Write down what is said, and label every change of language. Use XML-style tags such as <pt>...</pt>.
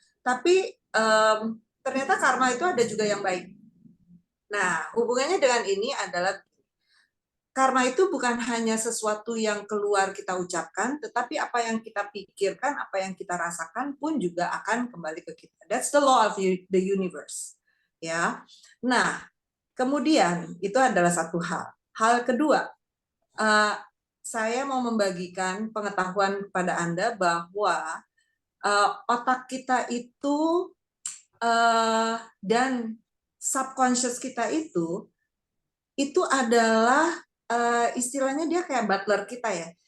<id>Tapi ternyata karma itu ada juga yang baik. Nah, hubungannya dengan ini adalah karma itu bukan hanya sesuatu yang keluar kita ucapkan, tetapi apa yang kita pikirkan, apa yang kita rasakan pun juga akan kembali ke kita.</id> <en>That's the law of the universe.</en> <id>Ya. Nah, kemudian itu adalah satu hal. Hal kedua, saya mau membagikan pengetahuan kepada Anda bahwa otak kita itu dan subconscious kita itu adalah istilahnya dia kayak butler kita ya.</id>